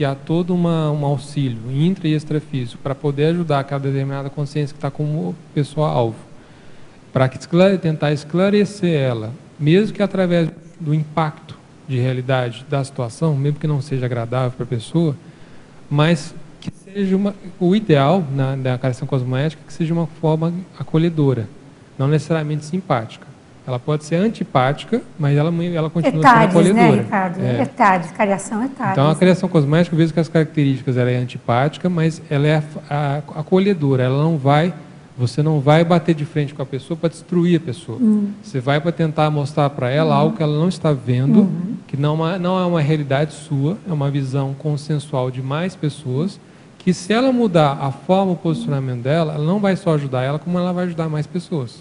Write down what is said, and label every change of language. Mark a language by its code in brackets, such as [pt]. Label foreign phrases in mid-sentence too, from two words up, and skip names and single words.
[pt] há todo um auxílio intra e extrafísico para poder ajudar aquela determinada consciência que está como pessoa-alvo, para tentar esclarecer ela, mesmo que através do impacto de realidade da situação, mesmo que não seja agradável para a pessoa, mas que seja o ideal na cariação cosmoética, que seja uma forma acolhedora, não necessariamente simpática. Ela pode ser antipática, mas ela continua sendo acolhedora. Né, Ricardo? Etades, cariação etades. Então, a cariação cosmoética, eu vejo que as características, ela é antipática, mas ela é acolhedora. Você não vai bater de frente com a pessoa para destruir a pessoa. Você vai para tentar mostrar para ela algo que ela não está vendo, que não é uma realidade sua, é uma visão consensual de mais pessoas, que se ela mudar a forma, o posicionamento dela, ela não vai só ajudar ela, como ela vai ajudar mais pessoas.